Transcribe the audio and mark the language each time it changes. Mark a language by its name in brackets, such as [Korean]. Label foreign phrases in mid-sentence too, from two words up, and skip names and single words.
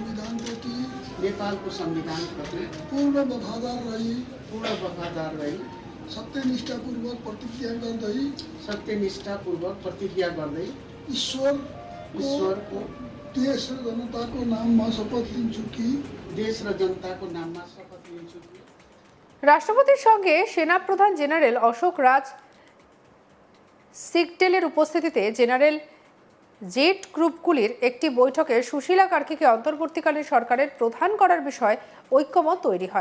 [Nepali] संविधानप्रति पूर्ण वफादार रही सत्यनिष्ठापूर्वक प्रतिज्ञा गर्दै ईश्वरको देश र जनताको नाममा शपथ लिन्छु कि [Bangla] রাষ্ট্রপতির সঙ্গে সেনাপ্রধান জেনারেল অশোক রাজ সিগডেলের উপস্থিতিতে জেনারেল জেট গ্রুপগুলির একটি বৈঠকে সুশীলা কার্কিকে অন্তর্বর্তীকালীন সরকারের প্রধান করার বিষয়ে ঐক্যমত তৈরি হয়।